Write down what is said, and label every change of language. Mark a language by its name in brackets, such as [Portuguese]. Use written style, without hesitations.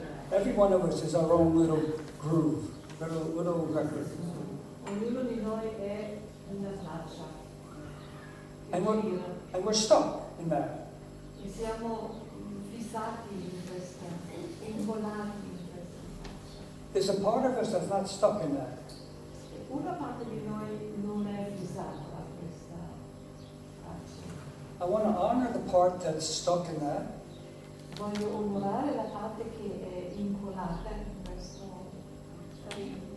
[English] Every one of us is our own little groove, little record. [Italian] Ognuno di noi è una traccia. [English] And we're stuck in that. [Italian] E siamo fissati in questa, incollati in questa traccia. [English] There's a part of us that's not stuck in that. [Italian] Una parte di noi non è fissata a questa traccia. [English] I want to honor the part that's stuck in that. [Italian] Voglio onorare la parte che è incollata in questa traccia.